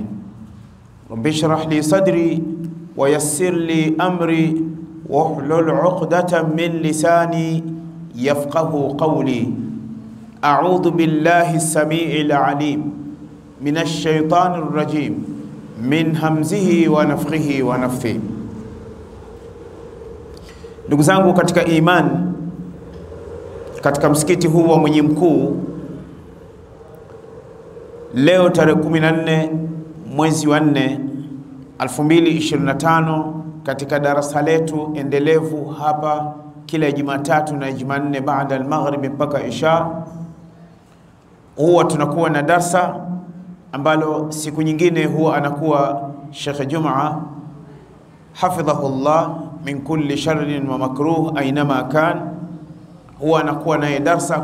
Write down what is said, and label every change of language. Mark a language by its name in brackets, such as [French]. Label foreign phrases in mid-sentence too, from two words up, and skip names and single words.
[Arabic] رب اشرح لي صدري ويسر لي أمري واحلل عقدة من لساني يفقه قولي. أعوذ بالله السميع العليم من الشيطان الرجيم من همزه ونفخه ونفثه. [Swahili] Ndugu zangu katika imani, katika msikiti huu wa Mwenye Mkuu, leo tarehe 14 mwezi wa 4 2025, katika darasa letu endelevu hapa kila Jumatatu na Jumanne baada al-maghrib mpaka isha, huwa tunakuwa na darsa ambalo siku nyingine huwa anakuwa Sheikh Juma [Arabic] حفظه الله من كل شر ومكروه أينما كان, [Swahili] huwa anakuwa naye darsa.